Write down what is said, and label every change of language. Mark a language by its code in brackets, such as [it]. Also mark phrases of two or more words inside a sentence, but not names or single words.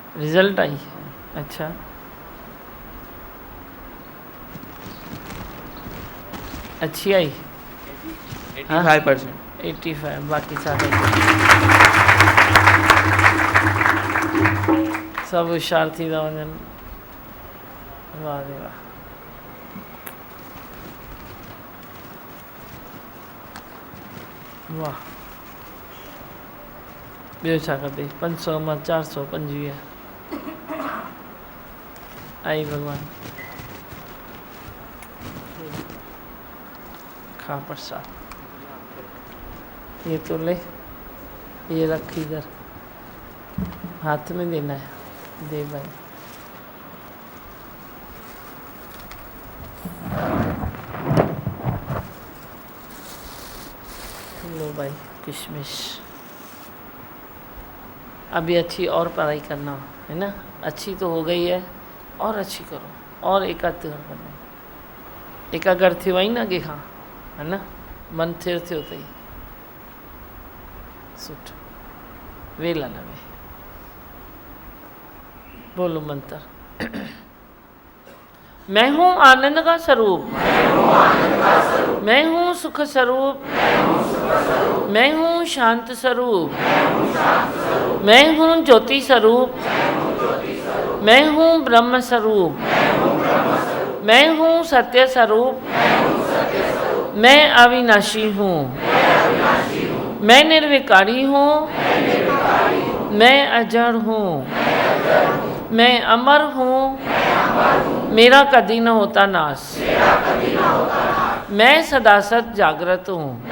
[hi] रिजल्ट आई है। अच्छा, अच्छी आई? 85%। [sd] 85, बाकी सारे सब होशियार थी था वञनि। वाह रे वाह। वाह, ॿियो छा खपे? 500 मां 425 आई भगवान। [hi] खा प्रसाद, ये तो ले, ये रख इधर, हाथ में देना है, दे भाई। लो भाई किशमिश। अभी अच्छी और पढ़ाई करना है ना, अच्छी तो हो गई है, और अच्छी करो, और एकाग्र बनो। [sd] एकाग्र थियो आई ना अॻे खां, है ना, मन थिर थियो अथई। सुठो, वेला न वे, [hi] बोलो मंत्र। मैं हूँ आनंद का स्वरूप, मैं हूँ सुख स्वरूप, मैं हूँ शांत स्वरूप, मैं हूँ ज्योति स्वरूप, मैं हूँ ब्रह्म स्वरूप, मैं हूँ सत्य स्वरूप, मैं अविनाशी हूँ, मैं निर्विकारी हूँ, मैं अजर हूँ, मैं अमर हूँ, मेरा कभी न होता नाश, मैं सदा सत जागृत हूँ।